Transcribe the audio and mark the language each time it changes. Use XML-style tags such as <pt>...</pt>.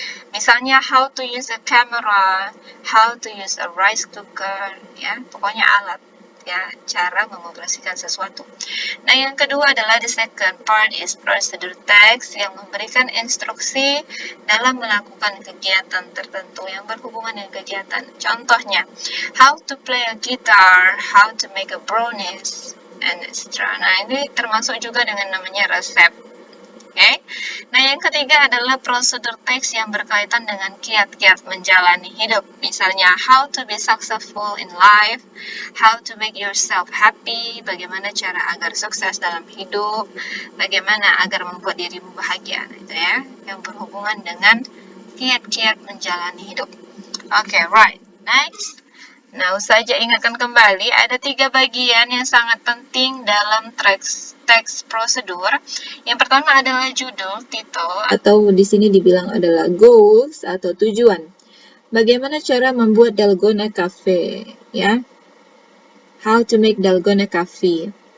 <en>Misalnya, how to use a camera, how to use a rice cooker, ya,</en> <id>pokoknya alat. Ya, cara mengoperasikan sesuatu. Nah, yang kedua adalah</id> <en>the second part is procedure text</en> <id>yang memberikan instruksi dalam melakukan kegiatan tertentu yang berhubungan dengan kegiatan.</id> <en>Contohnya, how to play a guitar, how to make a brownies, and etc.</en> <id>Nah, ini termasuk juga dengan namanya resep. Okay. Nah, yang ketiga adalah prosedur teks yang berkaitan dengan kiat-kiat menjalani hidup.</id> <en>Misalnya, how to be successful in life, how to make yourself happy,</en> <id>bagaimana cara agar sukses dalam hidup, bagaimana agar membuat dirimu bahagia. Nah, itu ya, yang berhubungan dengan kiat-kiat menjalani hidup.</id> <en>Okay, right. Next.</en> <id>Nah, Ustazah ingatkan kembali, ada 3 bagian yang sangat penting dalam teks prosedur. Yang pertama adalah judul, title, atau di sini dibilang adalah goals atau tujuan. Bagaimana cara membuat dalgona cafe, ya?</id> <en>How to make dalgona coffee.</en>